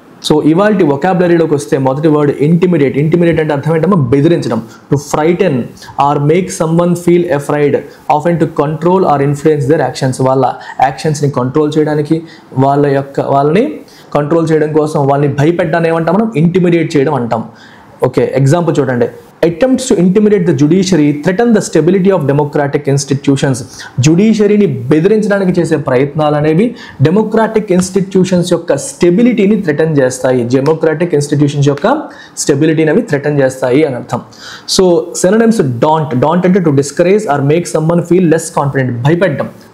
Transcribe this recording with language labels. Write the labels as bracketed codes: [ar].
[te] So ఇవాళ వొకాబులరీలోకి వస్తే మొదటి వర్డ్ ఇంటిమిడేట్. ఇంటిమిడేట్ అంటే అర్థం ఏంటమ్మా, బెదిరించడం. [en] To frighten or make someone feel afraid, often to control or influence their actions. [te] వాళ్ళ యాక్షన్స్ని కంట్రోల్ చేయడానికి, వాళ్ళని కంట్రోల్ చేయడం కోసం వాళ్ళని భయపెట్టాలని ఏమంటాం మనం, ఇంటిమిడేట్ చేయడం అంటాం. ఓకే, ఎగ్జాంపుల్ చూడండి. [en] attempts to intimidate the judiciary threaten the stability of democratic institutions. [te] జుడిషియరీని బెదిరించడానికి చేసే ప్రయత్నాలు అనేవి డెమోక్రాటిక్ ఇన్స్టిట్యూషన్స్ యొక్క స్టెబిలిటీని థ్రెటన్ చేస్తాయి. డెమోక్రాటిక్ ఇన్స్టిట్యూషన్స్ యొక్క స్టెబిలిటీని అవి థ్రెటన్ చేస్తాయి అని అర్థం. [en] so synonyms daunt అంటే to discourage or make someone feel less confident, [te] భయపెట్టడం.